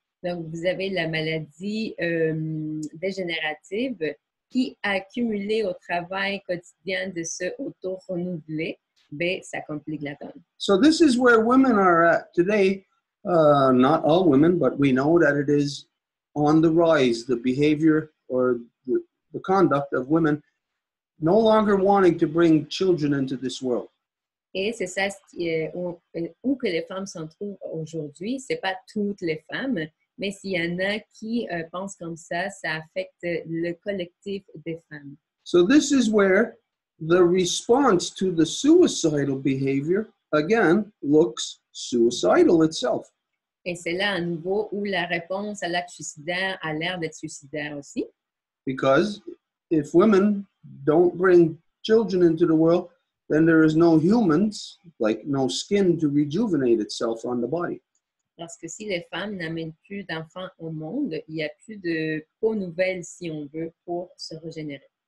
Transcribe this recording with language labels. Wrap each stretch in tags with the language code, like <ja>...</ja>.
<fr>Donc, vous avez la maladie dégénérative qui, accumulée au travail quotidien de se auto-renouveler, ben, ça complique la donne.</fr> <en>So this is where women are at today. Not all women, but we know that it is on the rise, the behavior or the conduct of women no longer wanting to bring children into this world.</en> <fr>Et c'est ça où que les femmes s'en trouvent aujourd'hui. Ce n'est pas toutes les femmes, mais s'il y en a qui pensent comme ça affecte le collectif des femmes.</fr> <en>So this is where the response to the suicidal behavior, again, looks suicidal itself.</en> <fr>Et c'est là à nouveau où la réponse à l'acte suicidaire a l'air d'être suicidaire aussi.</fr> <en>Because if women don't bring children into the world, then there is no humans, like no skin to rejuvenate itself on the body.</en> <fr>Parce que si les femmes n'amènent plus d'enfants au monde, il n'y a plus de peau nouvelle, si on veut, pour se régénérer.</fr>